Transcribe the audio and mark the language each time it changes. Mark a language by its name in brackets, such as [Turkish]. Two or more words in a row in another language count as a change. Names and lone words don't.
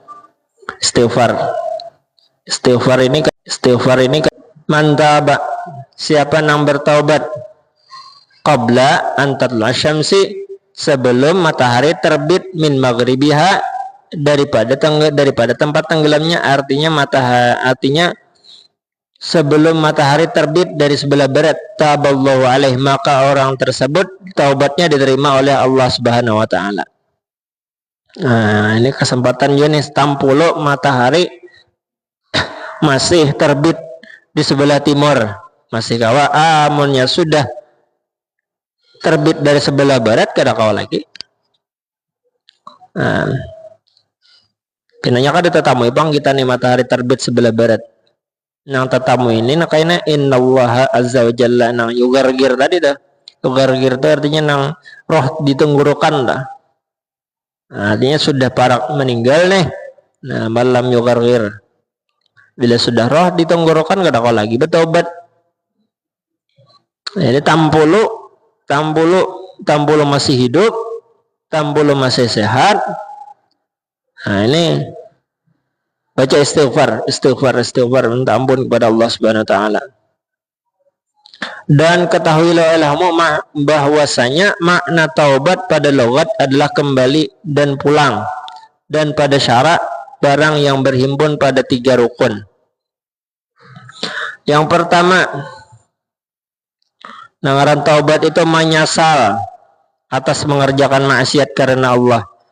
[Indonesian] Istighfar ini mantaba, siapa yang bertaubat [Arabic] قبل أن تطلع الشمس, [Indonesian] sebelum matahari terbit, [Arabic] من مغربها, [Indonesian] daripada tempat tenggelamnya, artinya sebelum matahari terbit dari sebelah barat, [Arabic] تاب الله عليه, [Indonesian] maka orang tersebut taubatnya diterima oleh Allah [Arabic] سبحانه وتعالى. [Banjar] Ini kesempatan Yunis tampulo matahari masih terbit di sebelah timur, masih kawa. Amunnya sudah terbit dari sebelah barat kada kawa lagi. Pinanya kada tetamu bang kita nih matahari terbit sebelah barat. Nang tetamu ini nakainya [Arabic] إن الله عز وجل [Banjar] nang yugargir tadi dah. Yugargir itu artinya nang roh di tenggorokan dah. Artinya sudah parak meninggal nih. Malam yugargir. Bila sudah roh di tenggorokan kada kawa lagi bertobat. Jadi tampulu masih hidup, tampulu masih sehat. [Indonesian] Nah, ini baca istighfar, minta ampun kepada Allah [Arabic] سبحانه وتعالى. [Indonesian] Dan ketahuilah olehmu bahwasanya makna taubat pada logat adalah kembali dan pulang, dan pada syarak barang yang berhimpun pada 3 rukun. [Banjar] Yang pertama, ngaran taubat itu menyesal atas mengerjakan maksiat karena Allah.